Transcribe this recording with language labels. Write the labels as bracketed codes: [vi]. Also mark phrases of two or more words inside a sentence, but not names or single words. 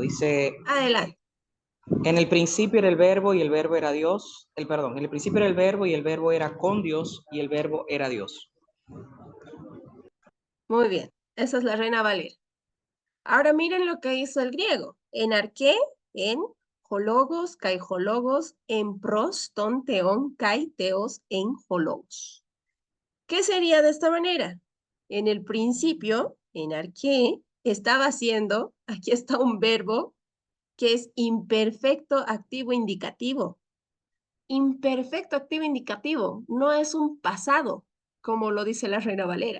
[es] Dice, Adelante. en el principio era el verbo y el verbo era Dios. Perdón, en el principio era el verbo y el verbo era con Dios y el verbo era Dios. Muy bien. Esa es la Reina Valera. Ahora miren lo que hizo el griego. [el] Ἐν ἀρχῇ, ἦν ὁ λόγος, καὶ ὁ λόγος, ἦν πρὸς, τὸν, θεόν, καὶ, θεὸς, ἦν ὁ λόγος. [es] ¿Qué sería de esta manera? En el principio, [el] ἐν ἀρχῇ, [es] estaba haciendo, aquí está un verbo que es imperfecto activo indicativo. Imperfecto activo indicativo, no es un pasado, como lo dice la Reina Valera.